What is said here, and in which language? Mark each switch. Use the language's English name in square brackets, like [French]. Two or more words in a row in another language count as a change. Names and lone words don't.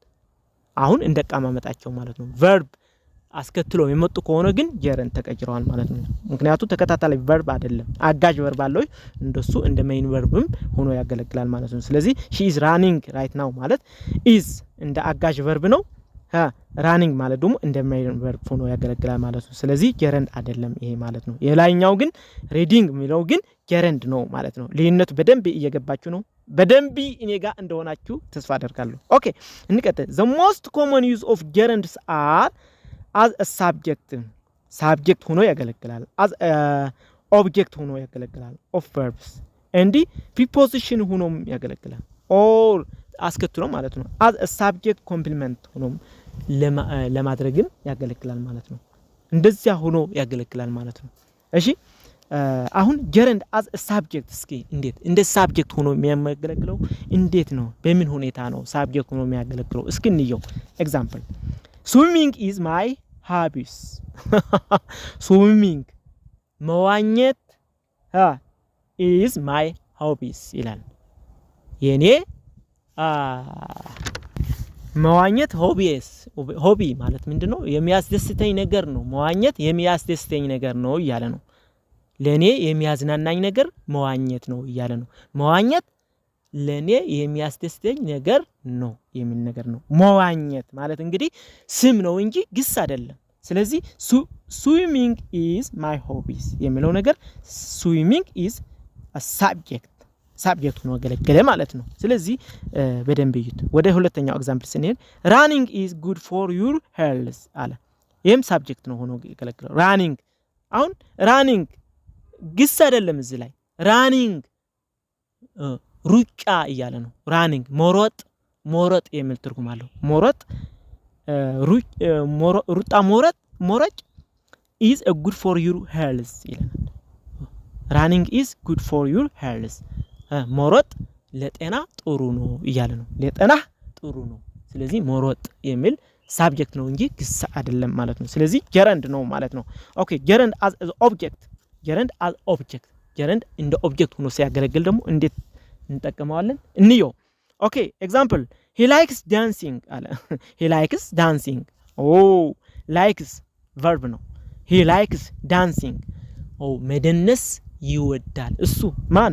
[Amharic] አሁን እንደ አቀማመጣቸው ማለት ነው። verb አስከትሎ የመጡ ከሆነ ግን gerund ተቀይረዋል ማለት ነው። ምክንያቱም ተከታታይ verb አይደለም አጋዥ verb አለው እንደሱ እንደ [English] main verbም [Amharic] ሆኖ ያገለግላል ማለት ነው። ስለዚህ [English] she is running right now [Amharic] ማለት is እንደ አጋዥ verb ነው። running ማለት ደግሞ እንደ [English] main verb [Amharic] ሆኖ ያገለግላል ማለት ነው። ስለዚህ gerund አይደለም ይሄ ማለት ነው። የላይኛው ግን reading የሚለው ግን gerund ነው ማለት ነው። ልዩነቱ በደንብ እየገባችሁ ነው። በደንብ እኔ ጋር እንደሆናችሁ ተስፋ አደርጋለሁ። ኦኬ እንቀጥል። [English] the most common use of gerunds are as a subject [Amharic] ሆኖ ያገለግላል። [English] as a object [Amharic] ሆኖ ያገለግላል [English] of verbs and preposition [Amharic] ሆኖ ያገለግላል or አስከትሎ ማለት ነው። [English] as a subject complement [Amharic] ሆኖ ለማድረግም ያገለግላል ማለት ነው። እንደዚያ ሆኖ ያገለግላል ማለት ነው። እሺ አሁን [English] gerund as a subject [Amharic] እስኪ እንደ subject ሆኖ የሚያገለግለው እንዴት ነው? በምን ሁኔታ ነው subject ሆኖ የሚያገለግለው? እስኪ እንየው። [English] example swimming is my hobbies swimming [Amharic] መዋኘት [English] is my hobbies [Amharic] ይላል። የኔ መዋኘት ሆቢ ማለት ምንድነው? የሚያስደስተኝ ነገር ነው። መዋኘት የሚያስደስተኝ ነገር ነው እያለ ነው። ለኔ የሚያዝናናኝ ነገር መዋኘት ነው እያለ ነው። መዋኘት ለኔ የሚያስደስተኝ ነገር ነው የሚል ነገር ነው። መዋኘት ማለት እንግዲህ ስም ነው እንጂ ግስ አይደለም። ስለዚህ [English] swimming is my hobbies [Amharic] የሚለው ነገር [English] swimming is a subject [Amharic] ነው ያገለገለ ማለት ነው። ስለዚህ በደንብ እዩት። ወደ ሁለተኛው ኤግዛምፕል ስንሄድ [English] running is good for your health [Amharic] አለ። ይሄም ሳብጀክት ነው ሆኖ ያገለግለው running። አሁን running ግስ አይደለም እዚህ ላይ running ሩጫ እያለ ነው። running መሮጥ የሚል ትርጉም አለው። ሩጣ መሮጥ [English] is a good for your health [Amharic] ይላል። [English] running is good for your health [Amharic] መሮጥ ለጤና ጥሩ ነው እያለ ነው። ለጤና ጥሩ ነው። ስለዚህ መሮጥ የሚል ሳብጀክት ነው እንጂ ግስ አይደለም ማለት ነው። ስለዚህ gerund ነው ማለት ነው። ኦኬ [English] gerund as object gerund [Amharic] እንደ ኦብጀክት ሆኖ ሲያገለግል ደግሞ እንዴት እንጠቀመዋለን እንየው። ኦኬ [English] example he likes dancing [Amharic] አለ። [English] he likes dancing likes verb [Amharic] ነው። [English] he likes dancing [Amharic] መደነስ ይወዳል። እሱ ማን?